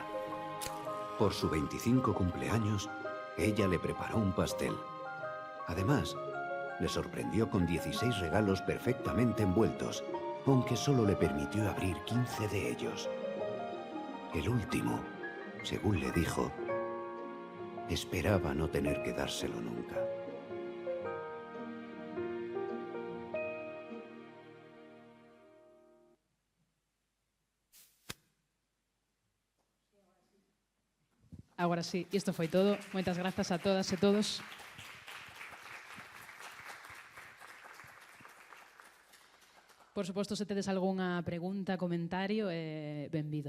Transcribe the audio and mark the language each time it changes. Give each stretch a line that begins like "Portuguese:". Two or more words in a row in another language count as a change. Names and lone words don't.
Spanish: Por su 25 cumpleaños, ella le preparó un pastel. Además, le sorprendió con 16 regalos perfectamente envueltos, aunque solo le permitió abrir 15 de ellos. El último, según le dijo, esperaba no tener que dárselo nunca.
Galician: Agora sí, isto foi todo. Moitas grazas a todas e todos. Por suposto, se tedes algunha pregunta, comentario, benvido.